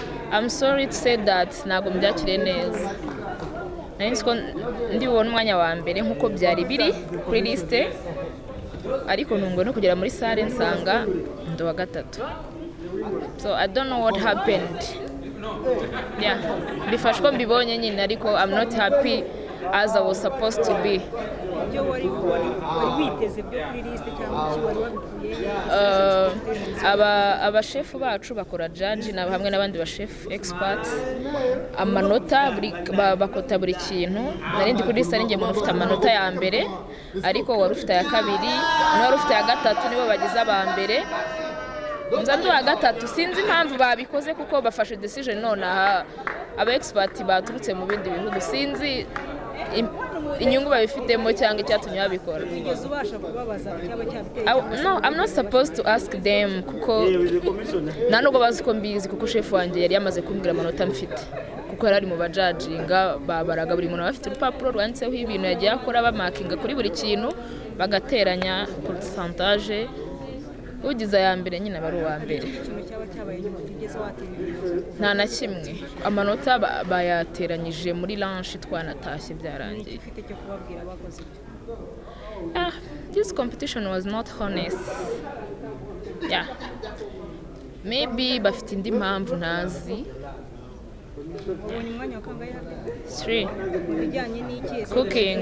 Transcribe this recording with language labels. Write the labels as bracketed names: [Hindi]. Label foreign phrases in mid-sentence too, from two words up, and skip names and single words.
[English] I'm sorry to say that [Kinyarwanda] ntabwo mbyakiriye neza. Nari nzi ko ndibona umwanya wa mbere nk'uko byari biri kuri liste, ariko ntungo no kugera muri salle nsanga ndo wa gatatu. [English] So I don't know what happened. Yeah, [Kinyarwanda] bifashe ko mbibonye nyine, ariko [English] I'm not happy as I was supposed to be. [Kinyarwanda] Abashefu bacu bakora judge hamwe n'abandi bashefu experts, amanota bakota buri kintu. Narindi kuri liste ninjye umuntu ufite amanota ya mbere, ariko wari ufite ya kabiri n'uwari ufite ya gatatu nibo bagize aba mbere. Nzandu wa gatatu sinzi impamvu babikoze kuko bafashe decision none aba expert baturutse mu bindi bihugu, sinzi inyungu babifitemo cyangwa icyatumye babikora. [English] No, I'm not supposed to ask them [Kinyarwanda] kuko nta nubwo bazi ko mbizi, kuko chef wanjye yari yamaze kumbwira amanota mfite, kuko yari mu bajudginga babaraga buri muntu bafite urupapuro rwanditseho ibintu yagiye akora, bamakinga kuri buri kintu bagateranya pourcentage. Ugize ya mbere nyine bari uwa mbere. Nta na kimwe, amanota bayateranyije muri lunch twanatashye byarangiye. [English] This competition was not honest. Yeah, maybe [Kinyarwanda] bafite indi mpamvu ntazi. [English] 3 cooking.